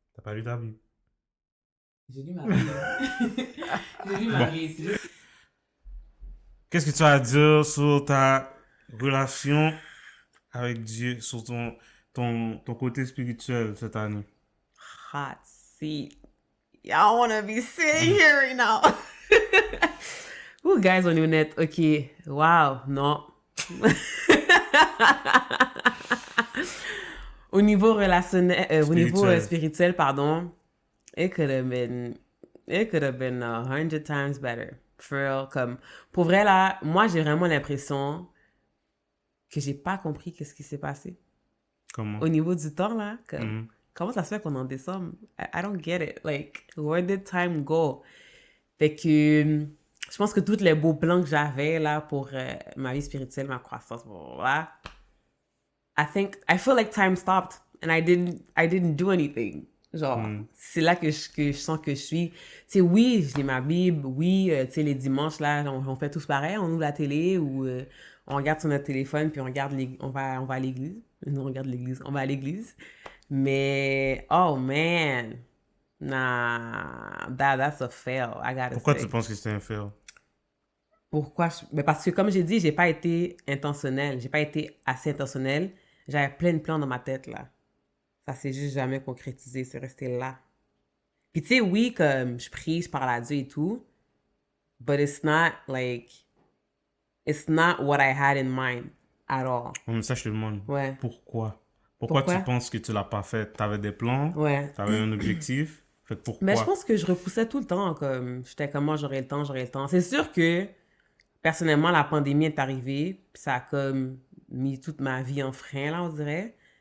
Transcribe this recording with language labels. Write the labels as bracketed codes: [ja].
[fr] T'as pas lu ta Bible? J'ai lu ma Bible. J'ai lu ma Bible. C'est juste- Qu'est-ce que tu as à dire sur ta relation avec Dieu, sur ton côté spirituel cette année? [en] Hot seat. Y'all want to be sitting here right now. [fr] Ouh, guys, on est honnête. OK. Wow. Non. Au niveau relationnel, au niveau Spirituel. spirituel, pardon, [en] it could have been 100 times better. For real, [fr] comme, pour vrai, là, moi, j'ai vraiment l'impression que j'ai pas compris qu'est-ce qui s'est passé. Comment? Au niveau du temps, là, comme, Mhm. comment ça se fait qu'on est en décembre? [en] I don't get it. Like, where did time go? [fr] Fait que, je pense que tous les beaux plans que j'avais, là, pour ma vie spirituelle, ma croissance, blablabla, [en] I feel like time stopped and I didn't do anything. [fr] Genre, c'est là que je sens que je suis. Tu sais, oui, je lis ma Bible, oui, tu sais, les dimanches, là, on fait tous pareil, on ouvre la télé ou on regarde sur notre téléphone, puis on regarde on va à l'église. Nous, on regarde l'église, on va à l'église. [en] Mais, oh man, nah, that's a fail, I gotta [fr] Pourquoi [en] say. [fr] tu penses que c'était un fail? Pourquoi? Ben parce que, comme j'ai dit, j'ai pas été intentionnelle. J'ai pas été assez intentionnelle. J'avais plein de plans dans ma tête, là. Ça s'est juste jamais concrétisé. C'est resté là. Puis, tu sais, oui, comme je prie, je parle à Dieu et tout. [en] But it's not, like... It's not what I had in mind at all. [fr] Mais ça, je te demande. Ouais. Pourquoi? Pourquoi tu penses que tu l'as pas fait? T'avais des plans? Ouais. T'avais un objectif? Fait que pourquoi? Mais je pense que je repoussais tout le temps, comme... J'étais comme, moi, j'aurai le temps, j'aurai le temps. C'est sûr que... Personnellement, la pandémie est arrivée, puis ça a comme mis toute ma vie en frein, là, on dirait.